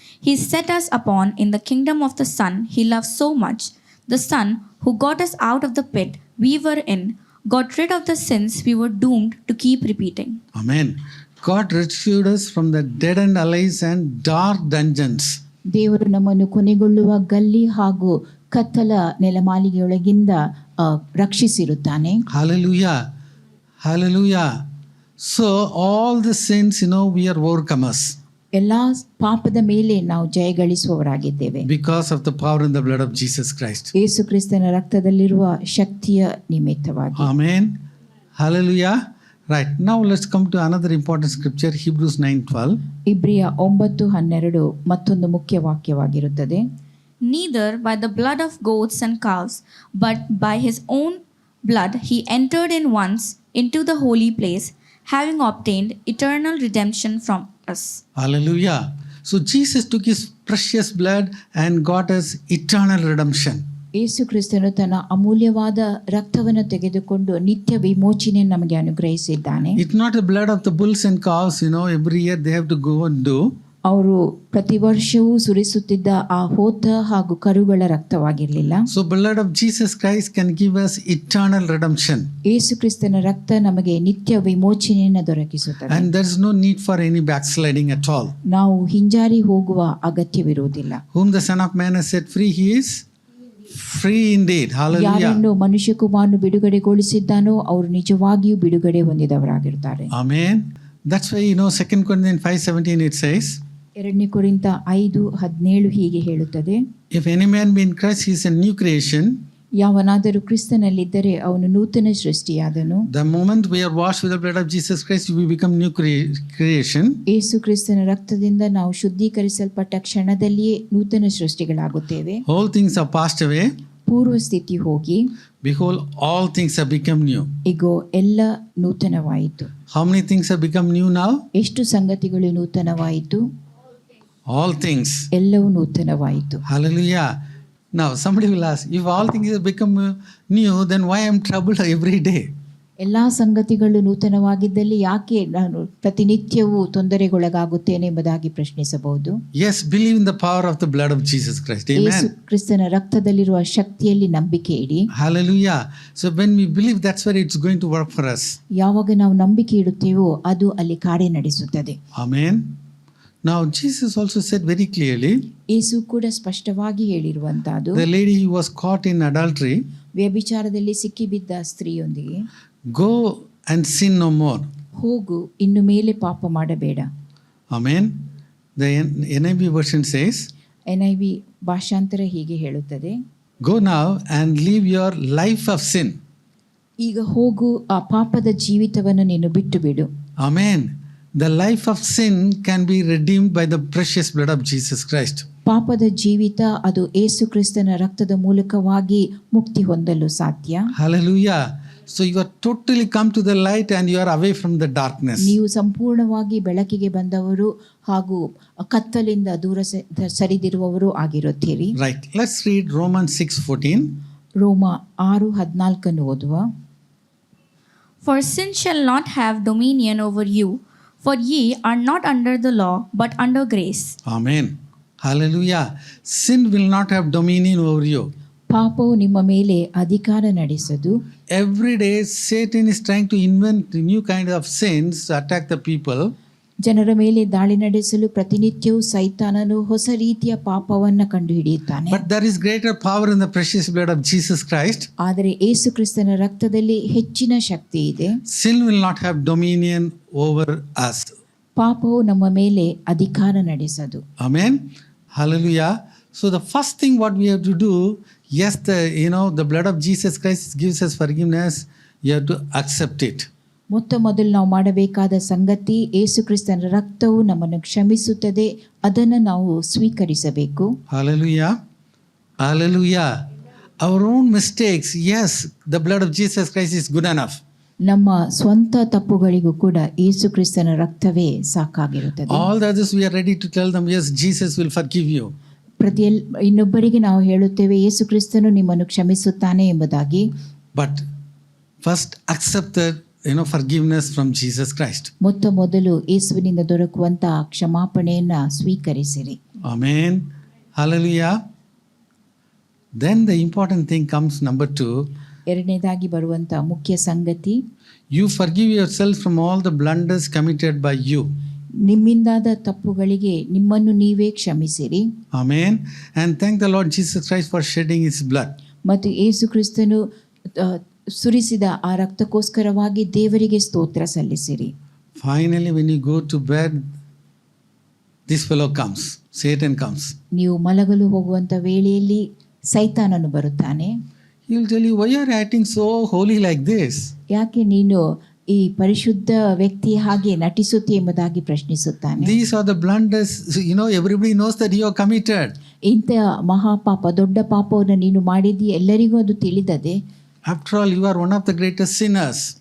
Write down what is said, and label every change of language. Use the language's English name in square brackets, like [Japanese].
[English] He set us upon in the kingdom of the Son He loves so much. The Son who got us out of the pit we were in, got rid of the sins we were doomed to keep repeating. Amen. God rescued us from the dead-end alleys and dark dungeons. [Kannada] ದೇವರು ನಮ್ಮನ್ನು ಕೊನೆಗೊಳ್ಳುವ ಗಲ್ಲಿ ಹಾಗೂ ಕತ್ತಲ ನೆಲಮಾಳಿಗೆಯೊಳಗಿಂದ ರಕ್ಷಿಸಿರುತ್ತಾನೆ. [English] Hallelujah. Hallelujah. So all the sins, we are overcomers. [Kannada] ಎಲ್ಲಾ ಪಾಪದ ಮೇಲೆ ನಾವು ಜಯಗಳಿಸುವವರಾಗಿದ್ದೇವೆ. [English] Because of the power in the blood of Jesus Christ. [Kannada] ಯೇಸು ಕ್ರಿಸ್ತನ ರಕ್ತದಲ್ಲಿರುವ ಶಕ್ತಿಯ ನಿಮಿತ್ತವಾಗಿ. [English] Amen. Hallelujah. Right. Now let's come to another important scripture, Hebrews 9:12. [Kannada] ಇಬ್ರಿಯ 9:12 ಮತ್ತೊಂದು ಮುಖ್ಯ ವಾಕ್ಯವಾಗಿರುತ್ತದೆ. [English] Neither by the blood of goats and calves, but by His own blood He entered in once into the holy place, having obtained eternal redemption from us. Hallelujah. So Jesus took His precious blood and got us eternal redemption. [Kannada] ಯೇಸು ಕ್ರಿಸ್ತನು ತನ್ನ ಅಮೂಲ್ಯವಾದ ರಕ್ತವನ್ನು ತೆಗೆದುಕೊಂಡು ನಿತ್ಯ ವಿಮೋಚನೆ ನಮಗೆ ಅನುಗ್ರಹಿಸಿದ್ದಾನೆ. [English] It's not the blood of the bulls and cows, every year they have to go and do. [Kannada] ಅವರು ಪ್ರತಿ ವರ್ಷವೂ ಸುರಿಸುತ್ತಿದ್ದ ಆ ಹೋತ ಹಾಗೂ ಕರುಗಳ ರಕ್ತವಾಗಿರಲಿಲ್ಲ. [English] So blood of Jesus Christ can give us eternal redemption. [Kannada] ಯೇಸು ಕ್ರಿಸ್ತನ ರಕ್ತ ನಮಗೆ ನಿತ್ಯ ವಿಮೋಚನೆಯನ್ನು ದೊರಕಿಸುತ್ತದೆ. [English] And there is no need for any backsliding at all. [Kannada] ನಾವು ಹಿಂಜಾರಿ ಹೋಗುವ ಅಗತ್ಯವಿರುವುದಿಲ್ಲ. [English] Whom the Son of Man has set free, he is free indeed. Hallelujah. [Kannada] ಯಾರನ್ನು ಮನುಷ್ಯ ಕುಮಾರನು ಬಿಡುಗಡೆಗೊಳಿಸಿದ್ದಾನೋ ಅವರು ನಿಜವಾಗಿಯೂ ಬಿಡುಗಡೆ ಹೊಂದಿದವರಾಗಿರುತ್ತಾರೆ. [English] Amen. That's why 2 Corinthians 5:17 it says, [Kannada] 2 ಕೊರಿಂಥ 5:17 ಹೀಗೆ ಹೇಳುತ್ತದೆ, [English] if any man be in Christ, he is a new creation. [Kannada] ಯಾವನಾದರೂ ಕ್ರಿಸ್ತನಲ್ಲಿದ್ದರೆ ಅವನು ನೂತನ ಸೃಷ್ಟಿಯಾದನು. [English] The moment we are washed with the blood of Jesus Christ, we become new creation. [Kannada] ಯೇಸು ಕ್ರಿಸ್ತನ ರಕ್ತದಿಂದ ನಾವು ಶುದ್ಧೀಕರಿಸಲ್ಪಟ್ಟ ಕ್ಷಣದಲ್ಲಿಯೇ ನೂತನ ಸೃಷ್ಟಿಗಳಾಗುತ್ತೇವೆ. [English] All things are passed away. [Kannada] ಪೂರ್ವ ಸ್ಥಿತಿ ಹೋಗಿ [English] Behold, all things have become new. [Kannada] ಇಗೋ ಎಲ್ಲ ನೂತನವಾಯಿತು. [English] How many things have become new now? [Kannada] ಎಷ್ಟು ಸಂಗತಿಗಳು ನೂತನವಾಯಿತು? [English] All things. [Kannada] ಎಲ್ಲವೂ ನೂತನವಾಯಿತು. [English] Hallelujah. Now somebody will ask, if all things have become new, then why I am troubled every day? [Kannada] ಎಲ್ಲ ಸಂಗತಿಗಳು ನೂತನವಾಗಿದ್ದಲ್ಲಿ ಯಾಕೆ ನಾನು ಪ್ರತಿನಿತ್ಯವೂ ತೊಂದರೆಗೊಳಗಾಗುತ್ತೇನೆ ಎಂಬುದಾಗಿ ಪ್ರಶ್ನಿಸಬಹುದು. [English] Yes, believe in the power of the blood of Jesus Christ. [Kannada] Yesu [English] Amen. [Kannada] ಕ್ರಿಸ್ತನ ರಕ್ತದಲ್ಲಿರುವ ಶಕ್ತಿಯಲ್ಲಿ ನಂಬಿಕೆ ಇಡಿ. [English] Hallelujah. So when we believe, that's where it's going to work for us. [Kannada] ಯಾವಾಗ ನಾವು ನಂಬಿಕೆ ಇಡುತ್ತೇವೋ ಅದು ಅಲ್ಲಿ ಕಾರ್ಯ ನಡೆಸುತ್ತದೆ. [English] Amen. Now Jesus also said very clearly, [Kannada] ಯೇಸು ಕೂಡ ಸ್ಪಷ್ಟವಾಗಿ ಹೇಳಿರುವಂತಹದ್ದು, [English] the lady who was caught in adultery, [Kannada] ವ್ಯಭಿಚಾರದಲ್ಲಿ ಸಿಕ್ಕಿಬಿದ್ದ ಸ್ತ್ರೀಯೊಂದಿಗೆ, [English] go and sin no more. [Kannada] ಹೋಗು, ಇನ್ನು ಮೇಲೆ ಪಾಪ ಮಾಡಬೇಡ. [English] Amen. The NIV version says, [Kannada] NIV ಭಾಷಾಂತರ ಹೀಗೆ ಹೇಳುತ್ತದೆ, [English] go now and live your life of sin. [Kannada] ಈಗ ಹೋಗು, ಆ ಪಾಪದ ಜೀವಿತವನ್ನು ನೀನು ಬಿಟ್ಟು ಬಿಡು. [English] Amen. The life of sin can be redeemed by the precious blood of Jesus Christ. [Kannada] ಪಾಪದ ಜೀವಿತ ಅದು ಏಸು ಕ್ರಿಸ್ತನ ರಕ್ತದ ಮೂಲಕವಾಗಿ ಮುಕ್ತಿ ಹೊಂದಲು ಸಾಧ್ಯ. [English] Hallelujah. So you are totally come to the light and you are away from the darkness. [Kannada] ನೀವು ಸಂಪೂರ್ಣವಾಗಿ ಬೆಳಕಿಗೆ ಬಂದವರು ಹಾಗೂ ಕತ್ತಲಿಂದ ದೂರ ಸರಿದಿರುವವರು ಆಗಿರುತ್ತೀರಿ. [English] Right. Let's read Romans 6:14. [Kannada] ರೋಮ 6:14 ಓದುವ. [English] For sin shall not have dominion over you, for ye are not under the law, but under grace. Amen. Hallelujah. Sin will not have dominion over you. [Kannada] ಪಾಪವು ನಿಮ್ಮ ಮೇಲೆ ಅಧಿಕಾರ ನಡೆಸದು. [English] Every day Satan is trying to invent new kind of sins to attack the people. [Kannada] ಜನರ ಮೇಲೆ ದಾಳಿ ನಡೆಸಲು ಪ್ರತಿನಿತ್ಯವೂ ಸೈತಾನನು ಹೊಸ ರೀತಿಯ ಪಾಪವನ್ನು ಕಂಡುಹಿಡಿಯುತ್ತಾನೆ. [English] But there is greater power in the precious blood of Jesus Christ. [Kannada] ಆದರೆ ಯೇಸು ಕ್ರಿಸ್ತನ ರಕ್ತದಲ್ಲಿ ಹೆಚ್ಚಿನ ಶಕ್ತಿ ಇದೆ. [English] Sin will not have dominion over us. [Kannada] ಪಾಪವು ನಮ್ಮ ಮೇಲೆ ಅಧಿಕಾರ ನಡೆಸದು. [English] Amen. Hallelujah. So the first thing what we have to do, yes, the blood of Jesus Christ gives us forgiveness. You have to accept it. [Kannada] ಮೊದಲು ನಾವು ಮಾಡಬೇಕಾದ ಸಂಗತಿ ಯೇಸು ಕ್ರಿಸ್ತನ ರಕ್ತವು ನಮ್ಮನ್ನು ಕ್ಷಮಿಸುತ್ತದೆ, ಅದನ್ನು ನಾವು ಸ್ವೀಕರಿಸಬೇಕು. [English] Hallelujah. Hallelujah. Our own mistakes, yes, the blood of Jesus Christ is good enough. [Kannada] ನಮ್ಮ ಸ್ವಂತ ತಪ್ಪುಗಳಿಗೂ ಕೂಡ ಯೇಸು ಕ್ರಿಸ್ತನ ರಕ್ತವೇ ಸಾಕಾಗಿರುತ್ತದೆ. [English] All the others we are ready to tell them, yes, Jesus will forgive you. [Kannada] ಇನ್ನೊಬ್ಬರಿಗೆ ನಾವು ಹೇಳುತ್ತೇವೆ ಯೇಸು ಕ್ರಿಸ್ತನು ನಿಮ್ಮನ್ನು ಕ್ಷಮಿಸುತ್ತಾನೆ ಎಂಬುದಾಗಿ. [English] But first accept the forgiveness from Jesus Christ. [Kannada] ಮೊದಲು ಯೇಸುವಿನಿಂದ ದೊರಕುವಂತಹ ಕ್ಷಮಾಪಣೆಯನ್ನ ಸ್ವೀಕರಿಸಿರಿ. [English] Amen. Hallelujah. Then the important thing comes number 2. [Kannada] ಎರಡನೇದಾಗಿ ಬರುವಂತ ಮುಖ್ಯ ಸಂಗತಿ, [English] you forgive yourself from all the blunders committed by you. [Kannada] ನಿಮ್ಮಿಂದಾದ ತಪ್ಪುಗಳಿಗೆ ನಿಮ್ಮನ್ನು ನೀವೇ ಕ್ಷಮಿಸಿರಿ. [English] Amen. And thank the Lord Jesus Christ for shedding his blood. [Kannada] ಮತ್ತು ಯೇಸು ಕ್ರಿಸ್ತನು ಸುರಿಸಿದ ಆ ರಕ್ತಕ್ಕೋಸ್ಕರವಾಗಿ ದೇವರಿಗೆ ಸ್ತೋತ್ರ ಸಲ್ಲಿಸಿರಿ. [English] Finally, when you go to bed, this fellow comes, Satan comes. [Kannada] ನೀವು ಮಲಗಲು ಹೋಗುವಂತ ವೇಳೆಯಲ್ಲಿ ಸೈತಾನನು ಬರುತ್ತಾನೆ. [English] He will tell you, why are you acting so holy like this? [Kannada] ಯಾಕೆ ನೀನು ಈ ಪರಿಶುದ್ಧ ವ್ಯಕ್ತಿ ಹಾಗೆ ನಟಿಸುತ್ತಿ ಎಂಬುದಾಗಿ ಪ್ರಶ್ನಿಸುತ್ತಾನೆ. [English] These are the blunders, everybody knows that you are committed. [Kannada] ಇಂಥ ಮಹಾಪಾಪ, ದೊಡ್ಡ ಪಾಪವನ್ನು ನೀನು ಮಾಡಿದ್ದೀ, ಎಲ್ಲರಿಗೂ ಅದು ತಿಳಿದದೆ. [English] After all, you are one of the greatest sinners.